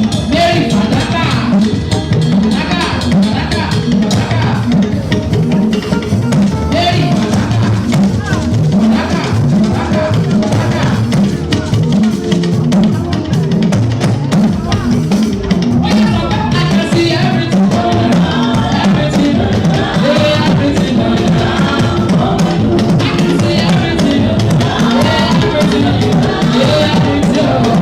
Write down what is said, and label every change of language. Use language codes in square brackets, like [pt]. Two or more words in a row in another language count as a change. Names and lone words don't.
[yo] Mary Fàdákà, Fàdákà, Fàdákà, Fàdákà. Mary Fàdákà, Fàdákà, Fàdákà, Fàdákà. [en] I can see everything going on, everything, yeah, everything going on. I can see everything, yeah, everything, yeah, everything.